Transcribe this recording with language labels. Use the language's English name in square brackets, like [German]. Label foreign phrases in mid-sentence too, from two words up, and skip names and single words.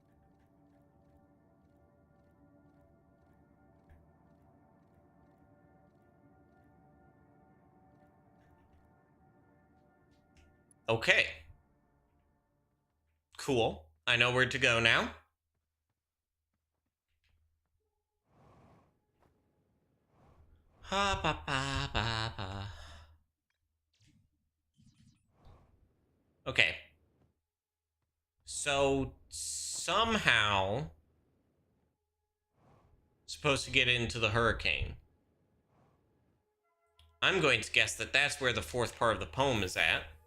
[English] Okay. Cool. I know where to go now. Ha ba ba ba ba. Okay. So somehow supposed to get into the hurricane. I'm going to guess that that's where the fourth part of the poem is at.